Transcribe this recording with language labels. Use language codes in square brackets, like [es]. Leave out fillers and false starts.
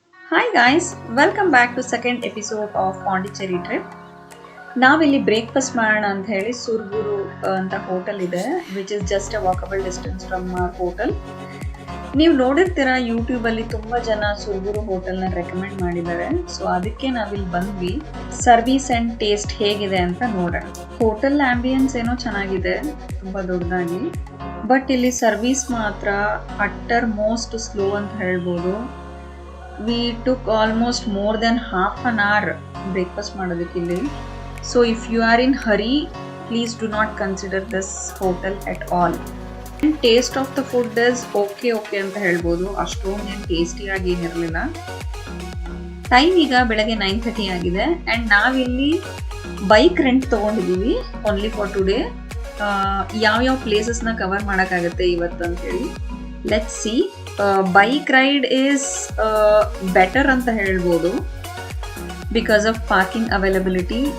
[en] Hi guys, welcome back to second episode of Pondicherry trip. [kn] ನಾವಿಲ್ಲಿ breakfast ಮಾಡೋಣ ಅಂತ ಹೇಳಿ ಸುರ್ಗುರು ಅಂತ ಹೋಟೆಲ್ ಇದೆ [en] Which is just a walkable distance from hotel. [kn] ನೀವು ನೋಡಿರ್ತೀರಾ ಯೂಟ್ಯೂಬಲ್ಲಿ ತುಂಬ ಜನ ಸುರ್ಗುರು ಹೋಟೆಲ್ನ ರೆಕಮೆಂಡ್ ಮಾಡಿದ್ದಾರೆ. ಸೊ ಅದಕ್ಕೆ ನಾವಿಲ್ಲಿ ಬಂದ್ವಿ. ಸರ್ವಿಸ್ ಆ್ಯಂಡ್ ಟೇಸ್ಟ್ ಹೇಗಿದೆ ಅಂತ ನೋಡೋಣ. ಹೋಟೆಲ್ ಆಂಬಿಯನ್ಸ್ ಏನೋ ಚೆನ್ನಾಗಿದೆ, ತುಂಬ ದೊಡ್ಡದಾಗಿ. ಬಟ್ ಇಲ್ಲಿ ಸರ್ವಿಸ್ ಮಾತ್ರ [en] utter most slow [kn] ಅಂತ ಹೇಳ್ಬೋದು. [en] We took almost more than half an hour breakfast [kn] ಮಾಡೋದಕ್ಕೆ ಇಲ್ಲಿ. [en] So if you are in hurry, please do not consider this hotel at all. And taste of the food is okay [kn] ಅಂತ ಹೇಳ್ಬೋದು. ಅಷ್ಟೊಂದು ಏನು ಟೇಸ್ಟಿಯಾಗಿ ಏನಿರಲಿಲ್ಲ. Time ಈಗ ಬೆಳಗ್ಗೆ 9:30 ಆಗಿದೆ ಆ್ಯಂಡ್ ನಾವಿಲ್ಲಿ ಬೈಕ್ ರೆಂಟ್ ತೊಗೊಂಡಿದ್ದೀವಿ [en] Only for today. [kn] ಯಾವ್ಯಾವ ಪ್ಲೇಸಸ್ನ ಕವರ್ ಮಾಡೋಕ್ಕಾಗುತ್ತೆ ಇವತ್ತು ಅಂತೇಳಿ [en] Let's see. Bike ride is better [kn] ಅಂತ ಹೇಳ್ಬೋದು [en] Because of parking availability.